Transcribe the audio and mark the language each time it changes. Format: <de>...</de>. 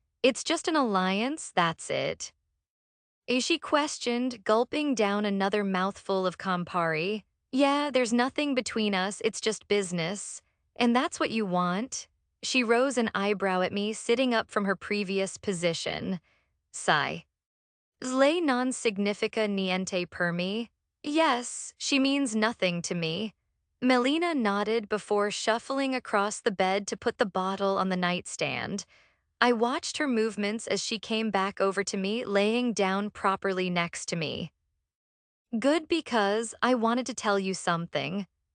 <en>It's just an alliance, that's it. She questioned, gulping down another mouthful of Campari. "Yeah, there's nothing between us, it's just business. And that's what you want?" She rose an eyebrow at me, sitting up from her previous position. Sigh.</en> <it>"Lei non significa niente per me."</it> <en>"Yes, she means nothing to me." Melina nodded before shuffling across the bed to put the bottle on the nightstand. I watched her movements as she came back over to me, laying down properly next to me. "Good, because I wanted to tell you something."</en>